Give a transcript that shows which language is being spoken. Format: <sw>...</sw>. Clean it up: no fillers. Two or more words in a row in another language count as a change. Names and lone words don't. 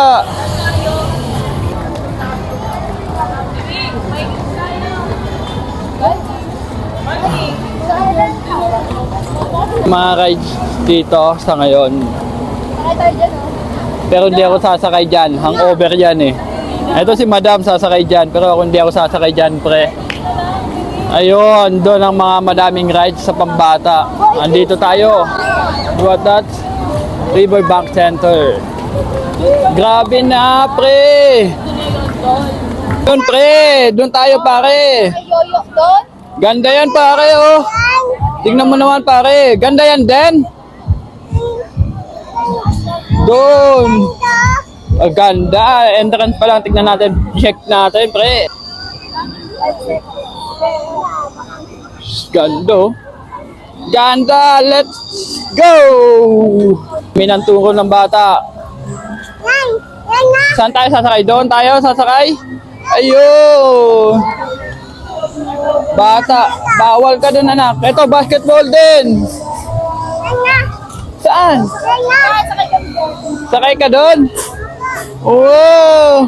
<tl>Mga rides dito sa ngayon. Pero hindi ako sasakay dyan. Hangover yan eh. Ito si Madam sasakay dyan. Pero ako hindi ako sasakay dyan, pre. Ayun, doon ang mga madaming rides sa pambata. Andito tayo.</tl> <en>What that? Riverbank Center.</en> <tl>Grabe na, pre. Doon, pre. Doon tayo, pare. Ganda yan, pare, oh. Tingnan mo naman, pare. Ganda yan, Den. Doon. Ganda. Entrance pa lang. Tingnan natin. Check natin, pre. Ganda, oh. Ganda.</tl> <en>Let's go.</en> <tl>Minanturo ng bata. Saan tayo sasakay? Doon tayo sasakay? Ayun. Bata, bawal ka dun, anak. Ito, basketball din. Saan? Sakay ka dun? Oo.</tl>